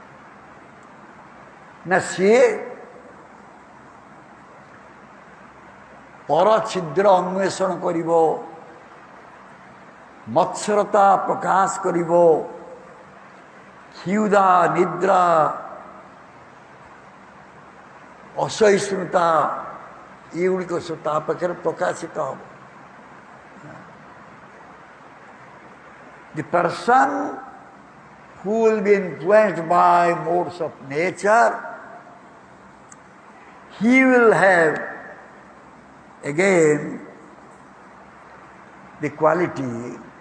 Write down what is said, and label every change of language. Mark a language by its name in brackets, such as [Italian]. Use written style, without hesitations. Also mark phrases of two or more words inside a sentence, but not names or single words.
[Odia] ନା ସିଏ ପରଛିଦ୍ର ଅନ୍ୱେଷଣ କରିବ, ମତ୍ସରତା ପ୍ରକାଶ କରିବ, କ୍ଷୁଧା, ନିଦ୍ରା, ଅସହିଷ୍ଣୁତା ଏଗୁଡ଼ିକ ସବୁ ତା ପାଖରେ ପ୍ରକାଶିତ ହେବ। [English] The person who will be influenced by modes of nature, he will have again the quality